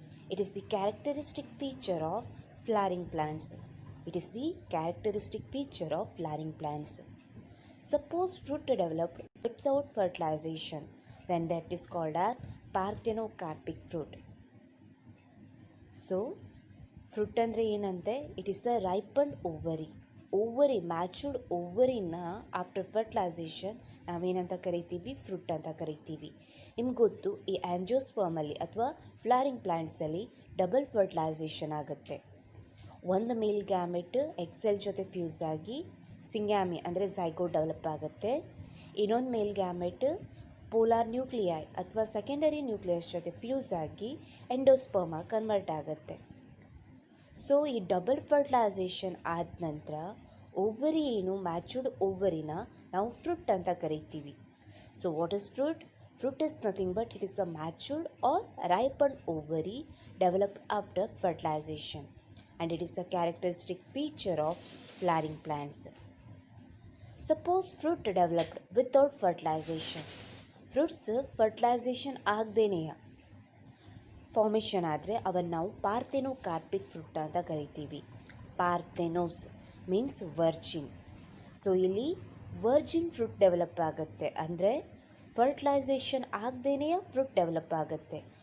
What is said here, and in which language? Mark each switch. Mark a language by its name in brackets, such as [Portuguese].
[English] It is the characteristic feature of flowering plants. It is the characteristic feature of flowering plants. Suppose fruit developed without fertilization, then that is called as parthenocarpic fruit. So, fruit [Kannada] andre ಏನಂತೆ [English] it is a ripened ovary matured ಓವರಿನ after fertilization [Kannada] ನಾವೇನಂತ ಕರಿತೀವಿ fruit ಅಂತ ಕರಿತೀವಿ. ನಿಮ್ಗೆ ಗೊತ್ತು ಈ ಆ್ಯಂಜಿಯೋಸ್ಪರ್ಮಲ್ಲಿ ಅಥವಾ flowering ಪ್ಲ್ಯಾಂಟ್ಸಲ್ಲಿ double fertilisation ಆಗುತ್ತೆ. ಒಂದು ಮೇಲ್ ಗ್ಯಾಮೆಟ್ ಎಕ್ಸೆಲ್ ಜೊತೆ ಫ್ಯೂಸ್ ಆಗಿ ಸಿಂಗ್ಯಾಮಿ ಅಂದರೆ ಝೈಗೋಟ್ ಡೆವಲಪ್ ಆಗುತ್ತೆ. ಇನ್ನೊಂದು ಮೇಲ್ ಗ್ಯಾಮೆಟ್ ಪೋಲಾರ್ ನ್ಯೂಕ್ಲಿಯೈ ಅಥವಾ ಸೆಕೆಂಡರಿ ನ್ಯೂಕ್ಲಿಯಸ್ ಜೊತೆ ಫ್ಯೂಸ್ ಆಗಿ ಎಂಡೋಸ್ಪರ್ಮ ಕನ್ವರ್ಟ್ ಆಗುತ್ತೆ. ಸೊ ಈ ಡಬಲ್ ಫರ್ಟಿಲೈಸೇಷನ್ ಆದ ನಂತರ ಓವರಿ ಏನು ಮ್ಯಾಚುರ್ಡ್ ಓವರಿನ ನಾವು ಫ್ರೂಟ್ ಅಂತ ಕರಿತೀವಿ. [English] So what is fruit? Fruit is nothing but it is a matured or ripened ovary developed after fertilization, and it is a characteristic feature of flowering plants. Suppose fruit developed without fertilization. [Kannada] Fruits fertilization ಆಗದೇನೆಯ formation ಆದರೆ ಅವನ್ನು ನಾವು ಪಾರ್ಥೆನೋಕಾರ್ಪಿಕ್ fruit ಅಂತ ಕರಿತೀವಿ. [English] Parthenos means virgin. [Kannada] So ಇಲ್ಲಿ Virgin fruit develop ಆಗುತ್ತೆ, ಅಂದರೆ fertilisation ಆಗದೇನೆಯ fruit develop ಆಗುತ್ತೆ.